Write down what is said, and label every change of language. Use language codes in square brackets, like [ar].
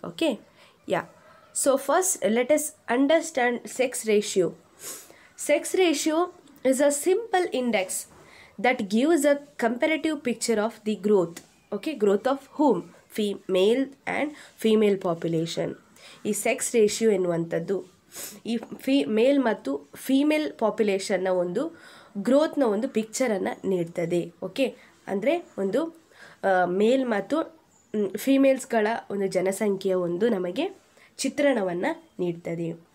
[en] Okay, so first let us understand sex ratio. Sex ratio is a simple index that gives a comparative picture of the growth of whom? Male and female population. [kn] ಈ sex ratio ಎನ್ನುವಂಥದ್ದು ಈ ಮೇಲ್ ಮತ್ತು female ಪಾಪ್ಯುಲೇಷನ್ನ ಒಂದು ಗ್ರೋತ್ನ ಒಂದು ಪಿಕ್ಚರನ್ನು ನೀಡ್ತದೆ. Okay, ಅಂದರೆ ಒಂದು ಮೇಲ್ ಮತ್ತು ಫೀಮೇಲ್ಸ್ಗಳ ಒಂದು ಜನಸಂಖ್ಯೆಯ ಒಂದು ನಮಗೆ ಚಿತ್ರಣವನ್ನು ನೀಡ್ತದೆ.